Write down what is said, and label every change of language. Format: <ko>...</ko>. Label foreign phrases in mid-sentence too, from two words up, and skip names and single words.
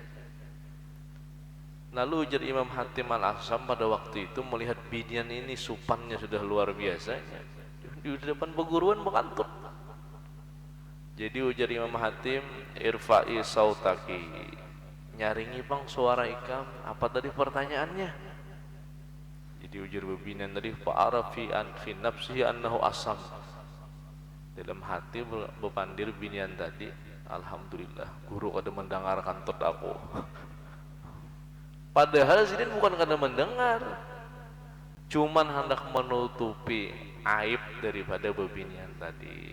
<bjn>Lalu ujar Imam Hatim Al-Asam pada waktu itu melihat binian ini supannya sudah luar biasa, di depan perguruan bekantut. Jadi ujar Imam Hatim,</bjn> <ar>ارفعي صوتك,</ar> <bjn>nyaringi bang suara ikam, apa tadi pertanyaannya? Jadi ujar bebinian tadi,</bjn> <ar>فعرفت أن في نفسه أنه أصم.</ar> <bjn>Dalam hati bepandir binian tadi, alhamdulillah guru kada mendengar kantut aku. Padahal sidin bukan kada mendengar, cuman hendak menutupi aib daripada bebinian tadi.</bjn>